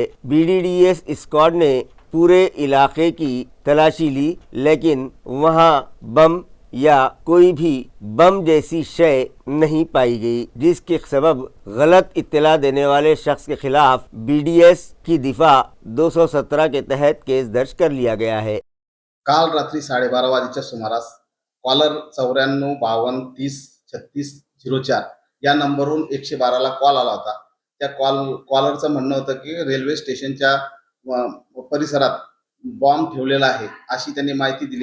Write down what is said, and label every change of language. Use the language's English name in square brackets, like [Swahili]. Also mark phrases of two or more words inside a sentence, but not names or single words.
[Urdu] BDS اسکواڈ نے پورے علاقے کی تلاشی لی لیکن وہاں بم یا کوئی بھی بم جیسی شے نہیں پائی گئی، جس کے سبب غلط اطلاع دینے والے شخص کے خلاف BDS کی دفاع 217 کے تحت کیس درج کر لیا گیا ہے۔ [Marathi] काल रात्री 12:30 वाजेच्या सुमारास कॉलर 94 52 30 36 04 या नंबरवरून 112 ला कॉल आला होता। त्या कॉलरचं म्हणणं होतं की रेल्वे स्टेशनच्या परिसरात बॉम्ब ठेवलेला आहे अशी त्यांनी माहिती दिली।